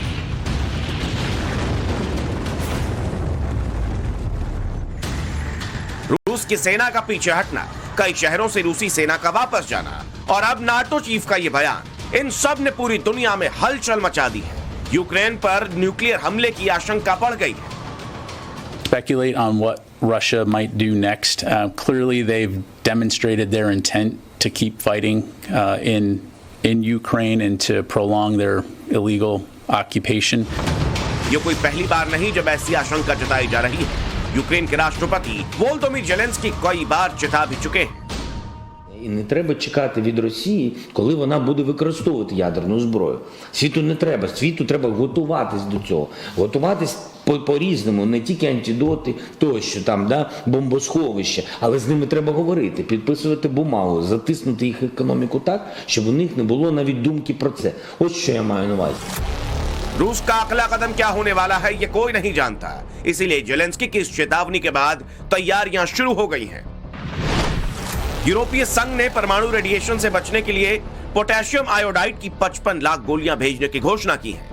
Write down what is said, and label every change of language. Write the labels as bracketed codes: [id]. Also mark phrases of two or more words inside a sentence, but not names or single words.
[hi] रूस की सेना का पीछे हटना, कई शहरों से रूसी सेना का वापस जाना और अब नाटो चीफ का यह बयान, इन सब ने पूरी दुनिया में हलचल मचा दी है। यूक्रेन पर न्यूक्लियर हमले की आशंका बढ़ गई है। [en] Speculate on what Russia might do next. Clearly, they've demonstrated their intent to keep fighting in Ukraine and to prolong their illegal occupation. [hi] ये कोई पहली बार नहीं जब ऐसी आशंका जताई जा रही है। यूक्रेन के राष्ट्रपति वोलोदिमीर ज़ेलेंस्की कई बार चेता भी चुके हैं। [uk] І не треба чекати від Росії, коли вона буде використовувати ядерну зброю. Світу не треба. Світу треба готуватись до цього. Готуватись по-різному, не тільки антидоти, тощо там, да, бомбосховища, але з ними треба говорити, підписувати бумагу, затиснути їх економіку так, щоб у них не було навіть думки про це. Ось що я маю на увазі. [hi] रूस का अगला कदम क्या होने वाला है ये कोई नहीं जानता, इसीलिए जेलेंस्की की इस चेतावनी के बाद तैयारियां शुरू हो गई हैं। यूरोपीय संघ ने परमाणु रेडिएशन से बचने के लिए [en] potassium iodide [hi] की 55 लाख गोलियां भेजने की घोषणा की है।